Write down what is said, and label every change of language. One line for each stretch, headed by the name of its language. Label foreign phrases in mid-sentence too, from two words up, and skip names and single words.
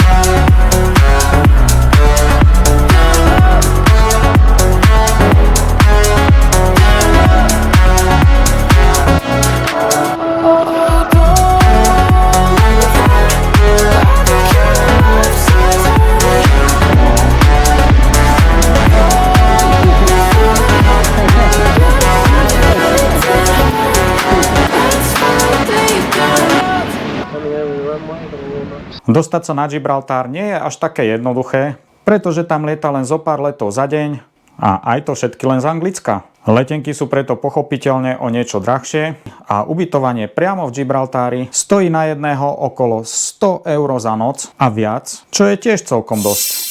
English: Oh, don't let me down. I've been killing love songs, honey. Let's fall deep down in love.
Slovak: Dostať sa na Gibraltár nie je až také jednoduché, pretože tam lieta len zo pár letov za deň a aj to všetky len z Anglicka. Letenky sú preto pochopiteľne o niečo drahšie a ubytovanie priamo v Gibraltári stojí na jedného okolo 100 eur za noc a viac, čo je tiež celkom dosť.